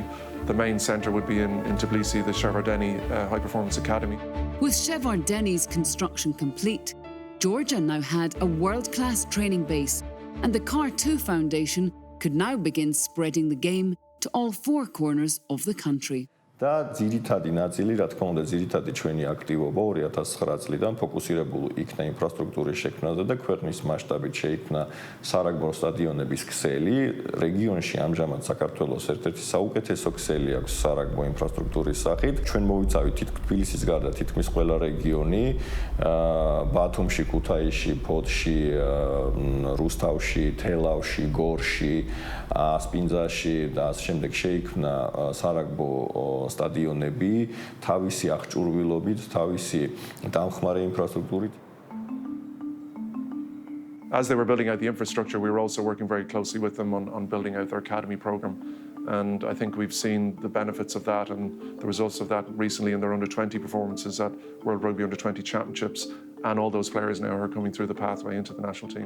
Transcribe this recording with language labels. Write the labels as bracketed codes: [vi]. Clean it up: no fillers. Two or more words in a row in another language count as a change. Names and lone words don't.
[en] The main centre would be in Tbilisi, the Shevardeni High Performance Academy. With Shevardeni's construction complete, Georgia now had a world-class training base, and the Cartu Foundation could now begin spreading the game to all 4 corners of the country. [ka] და ძირითადი ნაწილი, რა თქმა უნდა, ძირითადი ჩვენი აქტივობა 2009 წლიდან ფოკუსირებული იქნა ინფრასტრუქტურის შექმნაზე და ქვეყნის მასშტაბით შეიქმნა სარაგბო სტადიონების ქსელი. რეგიონში ამჟამად საქართველოს ერთ-ერთი საუკეთესო ქსელი აქვს სარაგბო ინფრასტრუქტურის სახით. ჩვენ მოვიცავით თბილისის გარდა თითქმის ყველა რეგიონი, ბათუმში, ქუთაისში, ფოთში, რუსთავში, თელავში, გორში, სპინძაში და ასე შემდეგ შეიქმნა სარაგბო სტადიონები თავისი აღჭურვილობით, თავისი დამხმარე ინფრასტრუქტურით. [en] As they were building out the infrastructure, we were also working very closely with them on building out their academy program. And I think we've seen the benefits of that and the results of that recently in their under-20 performances at World Rugby Under-20 Championships. And all those players now are coming through the pathway into the national team.